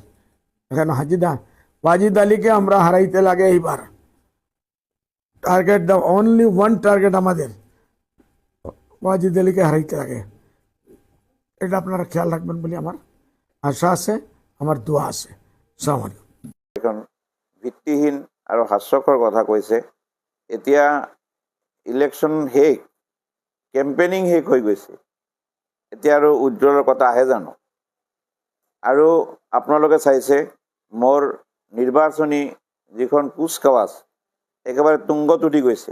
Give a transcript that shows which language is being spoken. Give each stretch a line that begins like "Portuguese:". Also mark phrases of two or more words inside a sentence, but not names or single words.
Bangla: এখানে ওয়াজিদ আলীকে আমরা হারাইতে লাগে এইবার।
English: target only one target
Bangla: আমাদের, ওয়াজিদ আলীকে হারাইতে লাগে। এটা আপনারা খেয়াল রাখবেন বলে আমার আশা আছে, আমার দোয়া আছে।
Arabic: السلام عليكم.
Assamese: এখন ভিত্তিহীন আৰু হাস্যকৰ কথা কৈছে। এতিয়া ইলেকশ্যন শেষ, কেম্পেইনিং শেষ হৈ গৈছে, এতিয়া আৰু উজ্জ্বলৰ কথা আহে জানো? আৰু আপোনালোকে চাইছে মোৰ নিৰ্বাচনী যিখন কুচকাৱাজ একেবাৰে তুংগত উঠি গৈছে।